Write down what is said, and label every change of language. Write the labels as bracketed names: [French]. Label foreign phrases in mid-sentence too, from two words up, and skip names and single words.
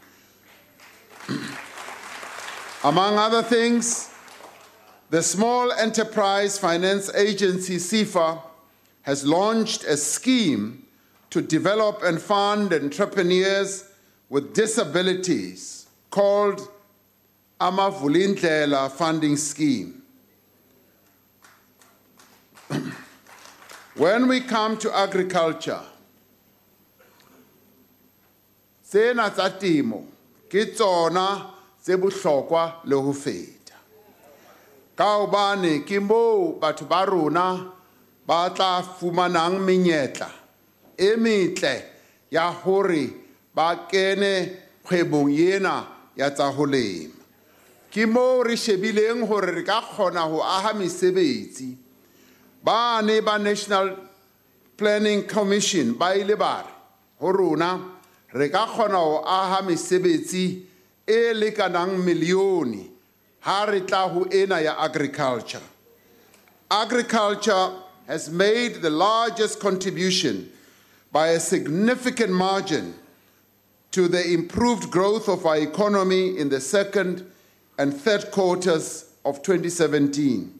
[English] Among other things, the Small Enterprise Finance Agency, SEFA, has launched a scheme to develop and fund entrepreneurs with disabilities called Amavulindlela Funding Scheme. When we come to agriculture, [Southern Sotho] sena tsa temo ke tsona tse bohlokwa le ho feta. Ka hobane ke moo batho ba rona ba tla fumanang menyetla e metle ya hore ba kene kgwebong ena ya tsa ho lema. Ke moo re shebileng hore re ka kgona ho aha mesebetsi. Ba National Planning Commission ba ile ba re ho rona re ka kgona ho aha mesebetsi e lekanang milione ha re tla ho ena ya agriculture. [English] Agriculture has made the largest contribution by a significant margin to the improved growth of our economy in the second and third quarters of 2017.